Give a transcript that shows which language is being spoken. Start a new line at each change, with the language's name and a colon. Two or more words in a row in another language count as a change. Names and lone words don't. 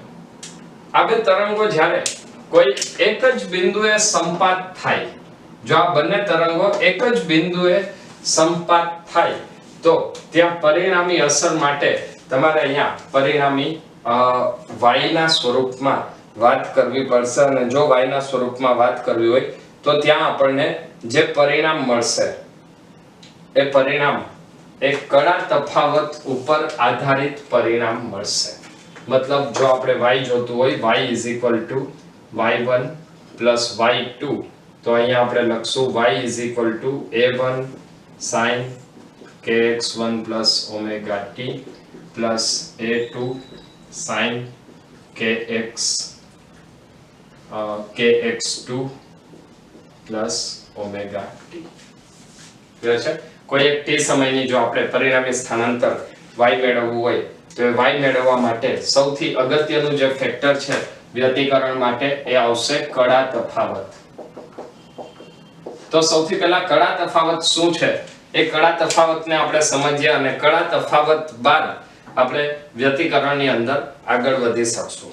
Gujarati: આ બે તરંગો જ્યારે કોઈ એક જ બિંદુએ સંપાત થાય, જો આ બંને તરંગો એક જ બિંદુએ સંપાત થાય તો ત્યાં પરિણામી અસર માટે તમારે અહીંયા પરિણામી y ના સ્વરૂપમાં વાત કરવી પડશે. અને જો y ના સ્વરૂપમાં વાત કરવી હોય તો ત્યાં આપણને જે પરિણામ મળશે એ પરિણામ એક કડા તફાવત ઉપર આધારિત પરિણામ મળશે. મતલબ જો આપણે y જોતું હોય y = y1 plus y2 તો અહીંયા આપણે લખશું y = a1 sin kx1 plus omega t plus a2 sin kx2 plus omega t. ક્લિયર છે? કોઈ એક t સમયની જો આપણે પરિણામી સ્થાનાંતર y મેળવવું હોય તો y મેળવવા માટે સૌથી અગત્યનું જે ફેક્ટર છે વ્યતિકરણ માટે એ આવશે કડા તફાવત. તો સૌથી પહેલા કડા તફાવત શું છે એ કડા તફાવતને આપણે સમજીએ અને કડા તફાવત બાદ આપણે વ્યતિકરણની અંદર આગળ વધી શકશું.